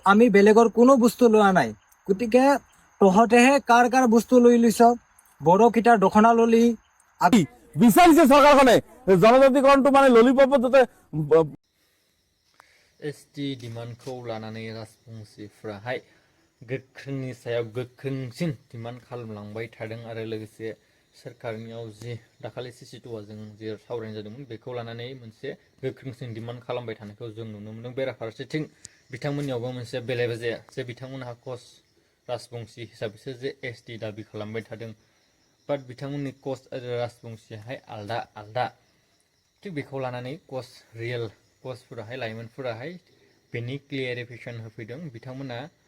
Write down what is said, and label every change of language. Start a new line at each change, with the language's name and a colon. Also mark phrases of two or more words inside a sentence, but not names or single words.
Assamese: আমি বেলেগৰ কোনো বস্তু লোৱা নাই গতিকে তহঁতেহে কাৰ কাৰ বস্তু লৈ লৈছ বড়োকেইটাৰ দখনা ললি বিচাৰিছে চৰকাৰখনে জনজাতিকৰণটো মানে ললিপপত যাতে
English: ST demandखौ
Bodo: लानानै राजबंशिफ्राहाय गोख्रोंनि सायाव गोख्रोंसिन डिमान्ड खालामलांबाय थादों आरो लोगोसे सोरखारनियाव जि दाखालि सिसिटुवाजों जे सावरायनाय जादोंमोन बेखौ लानानै मोनसे गोख्रोंसिन डिमान्ड खालामबाय थानायखौ जों नुनो मोनदों बेराफारसेथिं बिथांमोननियावबो मोनसे बेले बेजे जे बिथांमोनहा कच राजबंशी हिसाबैसो जे ST दाबि खालामबाय थादों बाट बिथांमोननि कच आरो राजबंशीयाहाय आलदा आलदा थिग बेखौ लानानै कच रियेल कचफोराहाय लाइमोनफोराहाय बेनि क्लियारिफिकेसन होफैदों बिथांमोना